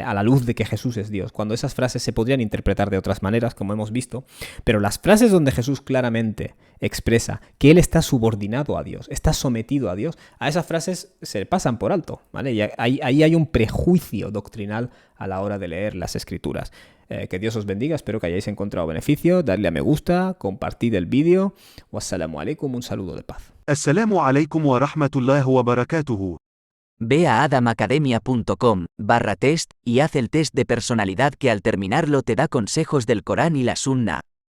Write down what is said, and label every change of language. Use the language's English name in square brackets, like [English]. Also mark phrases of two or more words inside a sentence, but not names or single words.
[Spanish] A la luz de que Jesús es Dios, cuando esas frases se podrían interpretar de otras maneras, como hemos visto, pero las frases donde Jesús claramente expresa que Él está subordinado a Dios, está sometido a Dios, a esas frases se pasan por alto, ¿vale? Y ahí hay un prejuicio doctrinal a la hora de leer las Escrituras. Que Dios os bendiga, espero que hayáis encontrado beneficio, darle a me gusta, compartid el vídeo. [Arabic] والسلام عليكم, [Spanish] un saludo de paz. [Arabic] السلام عليكم ورحمة الله وبركاته. [Spanish] Ve a adamacademia.com/test y haz el test de personalidad que al terminarlo te da consejos del Corán y la Sunna.